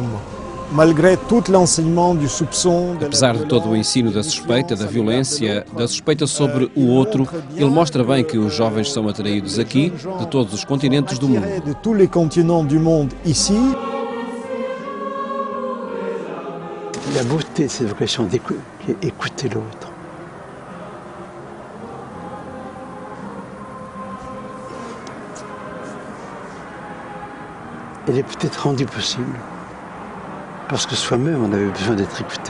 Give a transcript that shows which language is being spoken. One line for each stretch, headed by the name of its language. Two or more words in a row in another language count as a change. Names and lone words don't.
Portuguese: Apesar de todo o ensino da suspeita, da violência, da suspeita sobre o outro, ele mostra bem que os jovens são atraídos aqui, de todos os continentes do mundo.
French: La beauté de cette vocation d'écouter l'autre. Elle est peut-être rendue possible parce que soi-même on avait besoin d'être écouté.